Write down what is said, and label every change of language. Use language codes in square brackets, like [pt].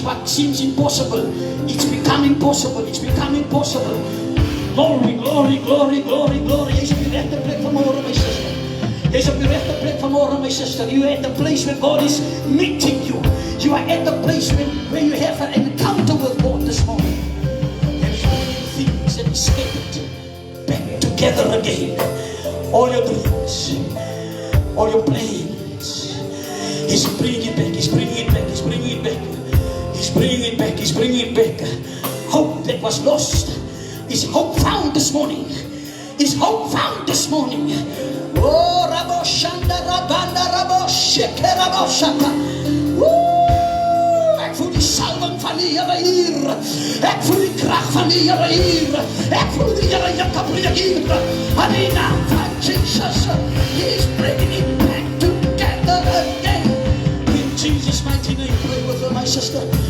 [en] What seems impossible, it's becoming possible. It's becoming possible. Glory, glory, glory, glory, glory. [af] Jy is op die regte plek vanmorgen, [en] my sister. [af] Jy is op die regte plek vanmorgen, my sister. [en] You are at the place where God is meeting you. You are at the place where you have an encounter with God this morning. And He's bringing things and scattered back together again. All your dreams, all your plans. He's bringing it back. He's bringing it back. He's bringing it back. He's bringing it back. He's bringing it back. Hope that was lost is hope found this morning. Is hope found this morning. Oh, Rabo Shanda Rabanda Rabo Sheke Rabo Shaka. [af] Ek voel die salwing van die Here hier. Ek voel die krag van die Here hier. Ek voel die Here hier hier. En die naam van Jesus. [en] He is bringing it back together again. In Jesus' mighty name, pray with her, my sister.